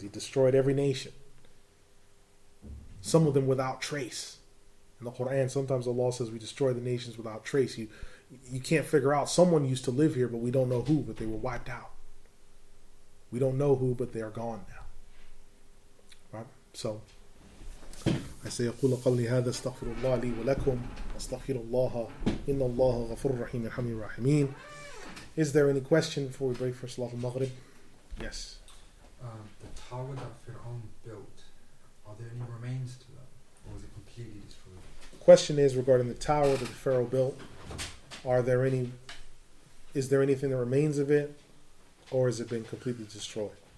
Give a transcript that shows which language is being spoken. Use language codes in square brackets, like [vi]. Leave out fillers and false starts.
[en] He destroyed every nation. Some of them without trace. In the Qur'an, sometimes Allah says we destroy the nations without trace. You can't figure out, someone used to live here, but we don't know who, but they were wiped out. We don't know who, but they are gone now. Right? So, I say, [ar] أقول قولي هذا استغفر الله لي ولكم استغفر الله إن الله غفور رحيم الحمد الراحمين. [en] Is there any question before we break for Salat al-Maghrib? Yes. The tower that Fir'aun built, are there any remains to that? Or was it completely destroyed? The question is regarding the tower that the Pharaoh built. Is there anything that remains of it? Or has it been completely destroyed?